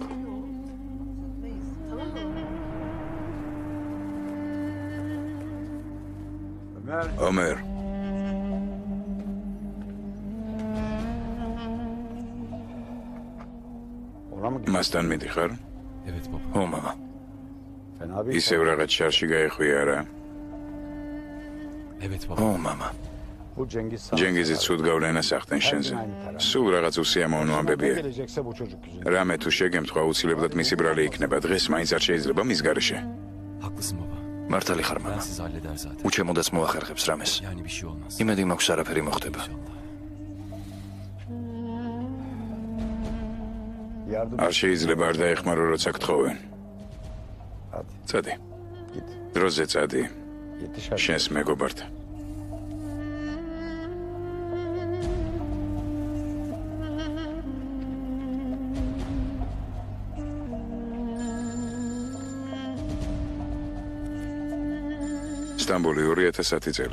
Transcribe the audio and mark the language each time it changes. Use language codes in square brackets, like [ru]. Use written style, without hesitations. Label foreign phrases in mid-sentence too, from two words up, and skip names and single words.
[ka] ომერ. მასთან მიდიხარ? [tr] Evet baba. [ka] ო მამა. ისევ რაღაც შარში გაეხვია რა. [tr] Evet baba. [ka] ო მამა. ჯენგიზი ცუდ გავლენას ახდენ შენზე. სულ რაღაც უსიამოვნო ამბებია. რამე თუ შეგემთხვა აუცილებლად მისი ბრალი იქნება. დღეს მაინც არ შეიძლება მის გარეშე. [tr] Haklısın baba. [ka] მართალი ხარ მამა. [tr] Siz halleder zaten. [ka] უჩემოდაც მოახერხებს რამეს. [tr] Yani bir şey olmaz. [ka] იმედი მაქვს არაფერი მოხდება. არ შეიძლება არ დაეხმარო როცა გთხოვენ. წადი. დროზე წადი. შენს მეგობართან. სტამბოლი 2010 წელი.